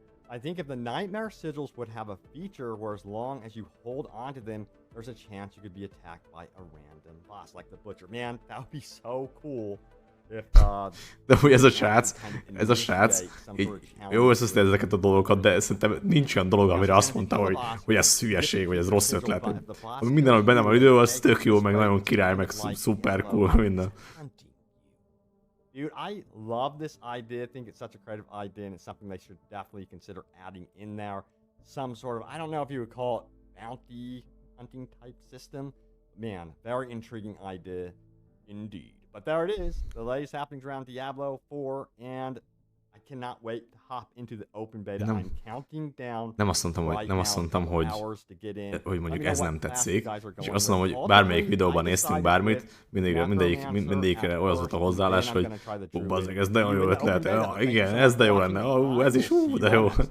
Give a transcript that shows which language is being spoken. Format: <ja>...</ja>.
<en>I think if the Nightmare Sigils would have a feature where as long as you hold on to them, there's a chance you could be attacked by a random boss, like the Butcher. Man, that would be so cool if,</en> <hu>de hogy ez a srác, így jó összeszedett ezeket a dolgokat, de szerintem nincs olyan dolog, amire azt mondta, hogy ez hülyeség, vagy ez rossz ötlet. Minden, ami benne van idő, az tök jó, meg nagyon király, meg szuper cool, minden.</hu> <en>Dude, I love this idea. I think it's such a creative idea, and it's something they should definitely consider adding in there. Some sort of, I don't know if you would call it bounty hunting type system. Man, very intriguing idea indeed. But there it is, the latest happenings around Diablo 4, and I cannot wait to hop into the open beta. I'm counting down.</en> <hu>Nem azt mondtam, hogy mondjuk ez nem tetszik, és azt mondom, hogy bármelyik videóban néztünk bármit, mindegyikre olyan volt a hozzáállás, hogy bazzeg, ez de jó ötlet, igen, ez de jó lenne, ez is, de jó.</hu>